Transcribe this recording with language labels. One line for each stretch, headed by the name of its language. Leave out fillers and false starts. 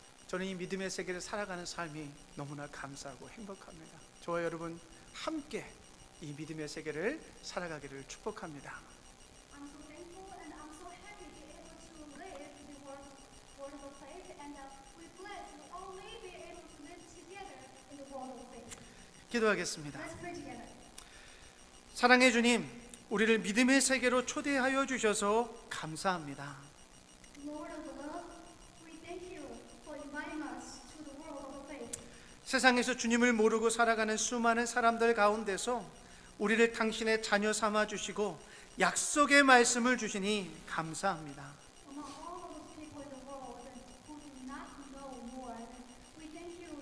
Korean: 저는 이 믿음의 세계를 살아가는 삶이 너무나 감사하고 행복합니다. 저와 여러분 함께 이 믿음의 세계를 살아가기를 축복합니다.
English: I'm so thankful and I'm so happy to be able to live the world of faith, and we're glad to all be able to live together in the world of faith.
Korean: 기도하겠습니다.
English: Let's pray together.
Korean: 사랑의 주님, 우리를 믿음의 세계로 초대하여 주셔서 감사합니다.
English: Lord of love, we thank you for inviting us to the world of faith.
Korean: 세상에서 주님을 모르고 살아가는 수많은 사람들 가운데서 우리를 당신의 자녀 삼아 주시고 약속의 말씀을 주시니 감사합니다.
English: Among all of those people in the world who do not know Lord, we thank you.